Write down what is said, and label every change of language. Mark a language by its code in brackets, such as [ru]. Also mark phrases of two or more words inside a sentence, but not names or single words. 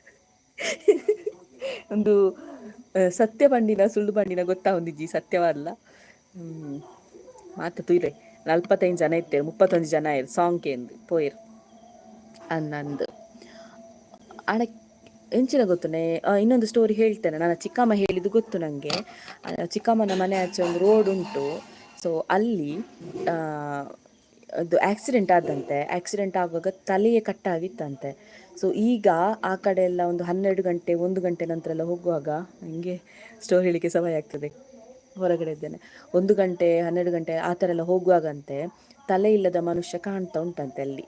[tcy] ಒಂದು ಸತ್ಯ ಪಂಡಿನ ಸುಳ್ಳು ಪಂಡಿನ ಗೊತ್ತಾ ಒಂದಿಜ್ಜಿ, ಸತ್ಯವಲ್ಲ ಮಾತು ತುಯ್ರೆ 45 ಜನ ಇತ್ತೇರು, 31 ಜನ ಆಯ್ರು ಸಾಂಗ್ ಕೇಂದು ಪೋಯಿರು ಅಂದಂದು. ಆಣ ಎಂಚಿನ ಗೊತ್ತುನೆ, [kn] ಇನ್ನೊಂದು ಸ್ಟೋರಿ ಹೇಳ್ತೇನೆ. ನನ್ನ ಚಿಕ್ಕಮ್ಮ ಹೇಳಿದ್ದು ಗೊತ್ತು ನನಗೆ. ಚಿಕ್ಕಮ್ಮನ ಮನೆ ಆಚೆ ಒಂದು ರೋಡ್ ಉಂಟು, ಸೊ ಅಲ್ಲಿ ಅದು ಆಕ್ಸಿಡೆಂಟ್ ಆದಂತೆ. ಆಕ್ಸಿಡೆಂಟ್ ಆಗುವಾಗ ತಲೆಯೇ ಕಟ್ಟಾಗಿತ್ತಂತೆ. ಸೊ ಈಗ ಆ ಕಡೆ ಎಲ್ಲ ಒಂದು 12 ಗಂಟೆ 1 ಗಂಟೆ ನಂತರ ಎಲ್ಲ ಹೋಗುವಾಗ, ನನಗೆ ಸ್ಟೋರಿ ಹೇಳಲಿಕ್ಕೆ ಸಮಯ ಆಗ್ತದೆ, ಹೊರಗಡೆ ಇದ್ದೇನೆ, 1 ಗಂಟೆ 12 ಗಂಟೆ ಆ ಥರ ಎಲ್ಲ ಹೋಗುವಾಗಂತೆ ತಲೆ ಇಲ್ಲದ ಮನುಷ್ಯ ಕಾಣ್ತಾ ಉಂಟಂತೆ ಅಲ್ಲಿ.